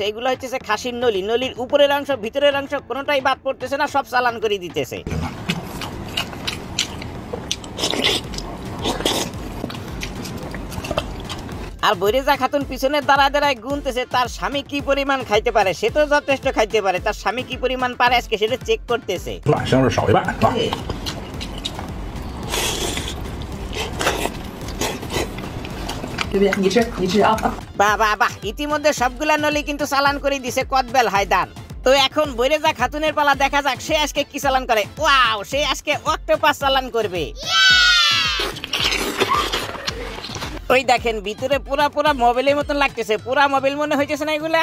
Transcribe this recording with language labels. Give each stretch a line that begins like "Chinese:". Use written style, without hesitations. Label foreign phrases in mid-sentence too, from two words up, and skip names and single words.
Bangla: এগুলো হচ্ছে খাসির নলি, নলির উপরের অংশ ভিতরের অংশ কোনোটাই বাদ পড়তেছে না, সব চালান করে দিতেছে। আর বৈরেজা খাতুন পিছনে দাঁড়ায় দাঁড়ায় গুনতেছে তার স্বামী কি পরিমাণ খাইতে পারে। সে তো যথেষ্ট খাইতে পারে, তার স্বামী কি পরিমাণ পারে আজকে সেটা চেক করতেছে।
Chinese: 辣香味少一半啊！这边你吃，你吃啊。
Bangla: বাহ বাহ বাহ, ইতিমধ্যে সবগুলা নলি কিন্তু চালান করে দিছে কদবেল হায়দার। তো এখন বৈরেজা খাতুনের পালা, দেখা যাক সে আজকে কি চালান করে। ওয়াও, সে আজকে অক্টোপাস চালান করবে। ওই দেখেন ভিতরে পুরা পুরা মোবাইলের মতন লাগতেছে, পুরা মোবাইল মনে হইতেছে না এগুলা।